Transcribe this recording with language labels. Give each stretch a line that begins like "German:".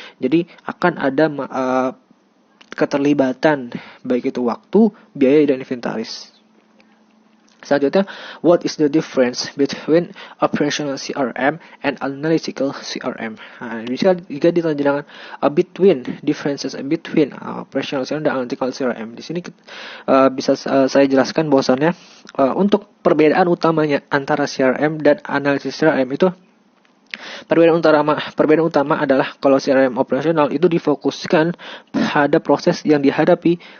Indonesian: Jadi akan ada keterlibatan baik itu waktu, biaya, dan inventaris. Selanjutnya,
English: what is the difference between operational CRM and analytical CRM?
Indonesian: Jika ditanya dengan
English: differences between operational CRM
Indonesian: dan analytical CRM, di sini bisa saya jelaskan bahwasannya untuk perbedaan utamanya antara CRM dan analisis CRM itu, perbedaan utama adalah kalau CRM operasional itu difokuskan pada proses yang dihadapi